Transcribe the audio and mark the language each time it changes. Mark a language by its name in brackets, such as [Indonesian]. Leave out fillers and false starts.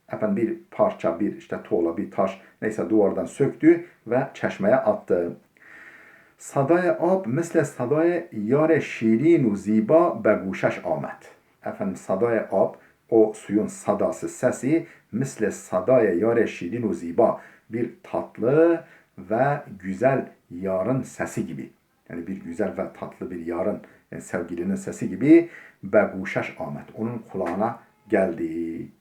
[Turkish] Bir parça, bir tuğla, bir taş neyse duvardan söktü ve çeşmeye attı. [Persian] صدای آب مثل صدای یار شیرین و زیبا به گوشش آمد. صدای آب, [Turkish] o suyun sadası, sesi, [Persian] misle sadaya yare şirin u ziba, [Turkish] bir tatlı ve güzel yarın sesi gibi. Yani bir güzel ve tatlı bir yarın, yani sevgilinin sesi gibi [Persian] be guşaş [Turkish] Ahmet, onun kulağına geldi.